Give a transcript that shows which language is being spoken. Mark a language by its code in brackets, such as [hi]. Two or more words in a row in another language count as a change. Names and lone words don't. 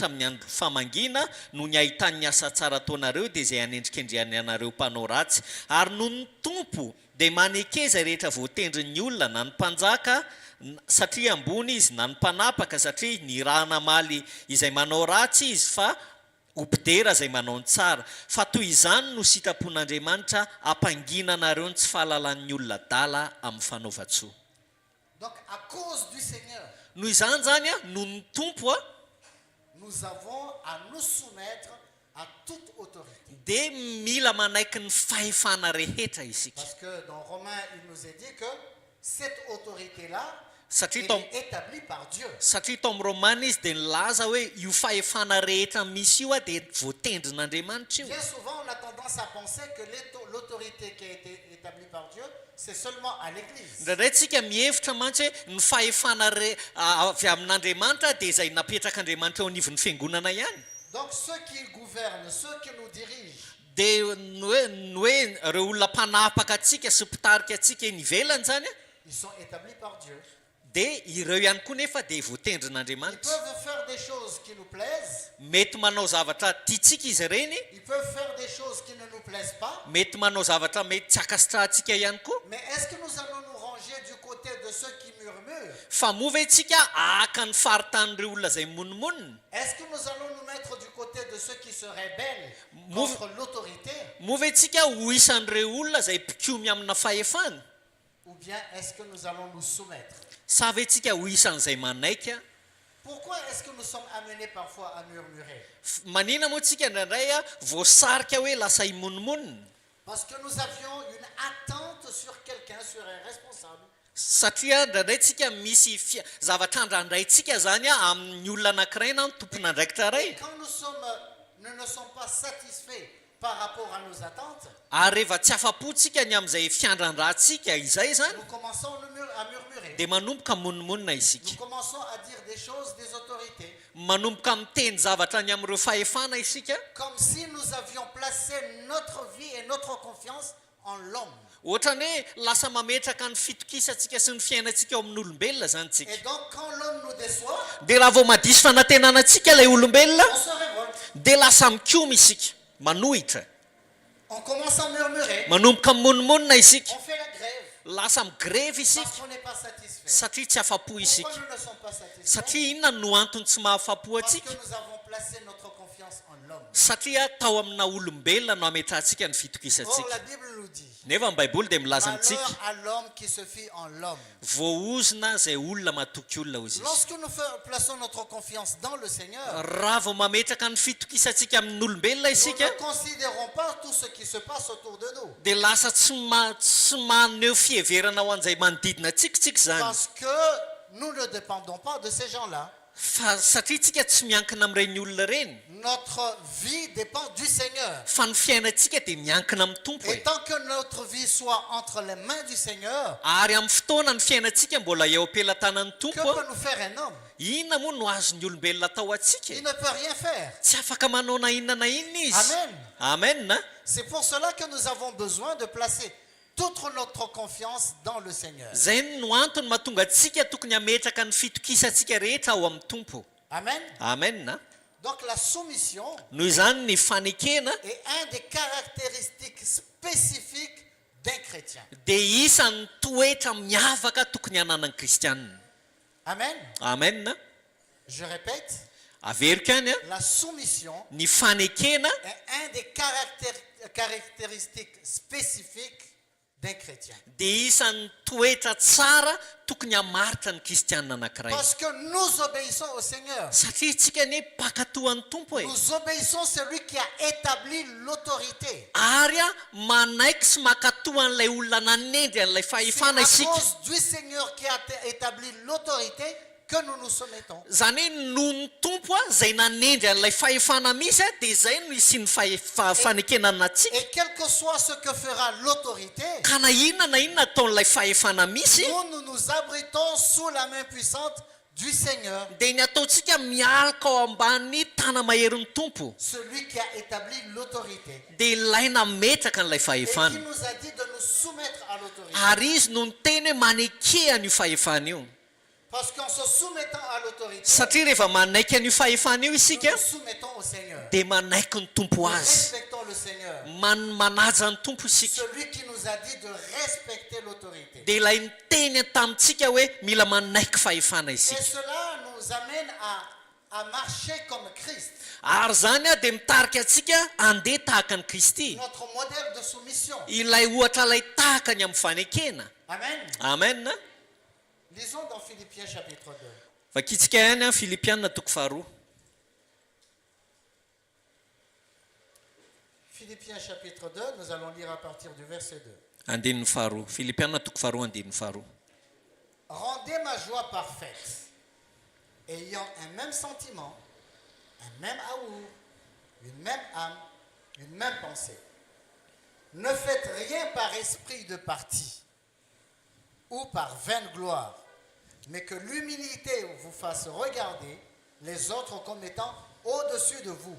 [mg] amin'ny andro famangina no ny ahitany asa tsara ataonareo dia izay hanendrikendrehany anareo mpanao ratsy ary noho ny tompo dia manekeza rehetra voatendrin'ny olona na ny mpanjaka satria ambony izy na ny mpanapaka satria ny raha namaly izay manao ratsy izy fa opidera izay manao ny tsara fa toy izany no sitrapon'Andriamanitra ampangina anareo ny tsy fahalalan'ny olona dala amin'ny fanaova-tsoa. [fr] Donc à cause du Seigneur, [mg] Noho izany zany a noho ny tompo a [fr] nous avons à nous soumettre à toute autorité. [mg] dia mila manaiky ny fahefana rehetra isika [fr] Parce que dans Romains, il nous est dit que cette autorité-là [mg] satria [fr] elle [mg] tao [fr] est établie par Dieu. [mg] satria tao amin'ny Romana izy dia nilaza hoe io fahefana rehetra misy io a dia voatendrin'Andriamanitra io. [fr] Bien souvent, on a tendance à penser que l'autorité qui a été établie par Dieu, c'est seulement à l'église. [mg] Indraindray tsika mihevitra mantsy hoe ny fahefana avy amin'Andriamanitra dia izay napetrak'Andriamanitra eo anivon'ny fiangonana ihany. [fr] Donc ceux qui gouvernent, ceux qui nous dirigent, [mg] Dia hoe reo olona mpanapaka atsika sy mpitarika atsika eny ivelany zany a [fr] ils sont établis par Dieu. [mg] dia ireo ihany koa nefa dia [fr] Ils [mg] voatendrin'Andriamanitra. [fr] peuvent faire des choses qui nous plaisent, [mg] Mety manao zavatra tiatsika izy ireny, [fr] ils peuvent faire des choses qui ne nous plaisent pas, [mg] mety manao zavatra mety tsy akasitrahantsika ihany koa. [fr] mais est-ce que nous allons nous ranger du côté de ceux qui murmurent? [mg] Fa mova tsika aka ny faritan'ireo olona izay monimonina. [fr] Est-ce que nous allons nous mettre du côté de ceux qui se rebellent [mg] Move- [fr] contre l'autorité? [mg] Mova tsika ho isan'ireo olona izay mpikomy amina fahefana, [fr] Ou bien est-ce que nous allons nous soumettre? [mg] sa ve tsika ho isan'izay manaiky a? [fr] Pourquoi est-ce que nous sommes amenés parfois à murmurer? [mg] Manina moa tsika indraindray a voasarika hoe lasa imonimonina [fr] Parce que nous avions une attente sur quelqu'un, sur un responsable. [mg] satria indraindray tsika misy zavatra andraindrayntsika zany a amin'ny olona anankiray na ny tompon'andraikitra ray. [fr] Quand nous ne sommes pas satisfaits par rapport à nos attentes, [mg] Ary rehefa tsy afapotsika ny amin'izay fiandran-drahantsika izay zany [fr] nous commençons à murmurer. [mg] dia manomboka monimonina [fr] Nous [mg] isika, [fr] commençons à dire des choses des autorités, [mg] manomboka miteny zavatra ny amin'ireo fahefana isika, [fr] comme si nous avions placé notre vie et notre confiance en l'homme. [mg] ohatrany hoe lasa mametraka ny fitokisantsika sy ny fiainantsika eo amin'ny olombelona zany tsika. [fr] Et donc quand l'homme nous déçoit, [mg] Dia raha vao madisy fanantenanantsika ilay olombelona [fr] on se révolte. [mg] dia lasa mikoma isika, manohitra, [fr] On commence à murmurer. [mg] manomboka monimonina isika, [fr] On fait la grève [mg] lasa migrevy [fr] parce [mg] isika [fr] qu'on n'est pas satisfait. [mg] satria tsy afapo [fr] Pourquoi [mg] isika. [fr] nous ne sommes pas satisfaits? [mg] Satria inona no antony tsy mahafapo [fr] Parce [mg] atsika? [fr] que nous avons placé notre confiance en l'homme. [mg] Satria tao amina olombelona no ametrahantsika ny [fr] Or, [mg] fitokisantsika. [fr] la Bible nous dit, [mg] Nefa ny Baiboly dia milaza [fr] malheur [mg] antsika [fr] à l'homme qui se fie en l'homme. [mg] voaozina izay olona matoky olona hozy izy. [fr] Lorsque nous plaçons notre confiance dans le Seigneur, [mg] Raha vao mametraka ny fitokisantsika amin'ny olombelona [fr] nous [mg] isika [fr] ne considérons pas tout ce qui se passe autour de nous. [mg] dia lasa tsy maneho fiheverana ho an'izay manodidina tsikitsika zany. [fr] Parce que nous ne dépendons pas de ces gens-là. [mg] Fa satria tsika tsy miankina amin'ireny olona ireny, [fr] Notre vie dépend du Seigneur. [mg] fa ny fiainantsika dia miankina amin'ny tompo [fr] Et [mg] e. [fr] tant que notre vie soit entre les mains du Seigneur, [mg] Ary amin'ny fotoana ny fiainantsika mbola eo am-pelantanan'ny [fr] que [mg] tompo [fr] peut [mg] a, [fr] nous faire un homme? [mg] inona moa no azon'ny olombelona atao atsika [fr] Il [mg] e? [fr] ne peut rien faire. [mg] Tsy afaka manao na inona na inona izy. [fr] Amen. [mg] Amen na. [fr] C'est pour cela que nous avons besoin de placer toute notre confiance dans le Seigneur. [mg] Zay no antony mahatonga antsika tokony hametraka ny fitokisantsika rehetra ao amin'ny tompo. [fr] Amen. [mg] Amen na. [fr] Donc la soumission [mg] Noho izany ny fanekena [fr] est un des caractéristiques spécifiques d'un chrétien. [mg] dia isan'ny toetra miavaka tokony hananan'ny kristianina. [fr] Amen. [mg] Amen na. [fr] Je répète, [mg] Averiko ihany a, [fr] la soumission [mg] ny fanekena [fr] est un des caractéristiques spécifiques d'un chrétien. [mg] dia isan'ny toetra tsara tokony hamaritra ny kristianina anankiray. [fr] Parce que nous obéissons au Seigneur. [mg] Satria tsika ne pakatohan'ny tompo e. [fr] Nous obéissons celui qui a établi l'autorité. [mg] Ary a manaiky sy makatohan'ilay olona nanendry an'ilay [fr] C'est [mg] fahefana [fr] à [mg] isika. [fr] cause du Seigneur qui a établi l'autorité que nous nous soumettons. [mg] Zany hoe noho ny tompo a zay nanendry an'ilay fahefana misy a dia izay no sy ny fanekenana atsika. [fr] Et quel que soit ce que fera l'autorité, [mg] Ka na inona ataon'ilay fahefana misy [fr] nous nous abritons sous la main puissante du Seigneur, [mg] dia ny ataontsika mialaka ao ambany tana maherin'ny tompo, [fr] celui qui a établi l'autorité [mg] dia ilaina metraka n'ilay [fr] et qui [mg] fahefana. [fr] nous a dit de nous soumettre à l'autorité. [mg] Ary izy no niteny hoe manekehana io fahefana io. [fr] Parce qu'en se soumettant à l'autorité, [mg] Satria rehefa manaiky an'io fahefana io [fr] nous [mg] isika [fr] nous soumettons au Seigneur. [mg] dia manaiky ny tompo [fr] Nous [mg] azy. [fr] respectons le Seigneur, [mg] Manaja ny tompo isika. [fr] celui qui nous a dit de respecter l'autorité. [mg] Dia ilay niteny tamintsika hoe mila manaiky fahefana [fr] Et [mg] isika. [fr] cela nous amène à marcher comme Christ, [mg] Ary zany a dia mitarika antsika andeha tahaka ny Kristy. [fr] notre modèle de soumission. [mg] Ilay ohatra ilay tahaka ny amin'ny fanekena. [fr] Amen. [mg] Amen. [fr] Lisons dans Philippiens chapitre 2. [mg] Vakitsika ihany a Filipianina toko faharoa. [fr] Philippiens chapitre 2, nous allons lire à partir du verset 2. [mg] Andinin'ny faharoa. Filipianina toko faharoa andinin'ny faharoa. [fr] Rendez ma joie parfaite, ayant un même sentiment, un même amour, une même âme, une même pensée. Ne faites rien par esprit de parti ou par vaine gloire, mais que l'humilité vous fasse regarder les autres comme étant au-dessus de vous.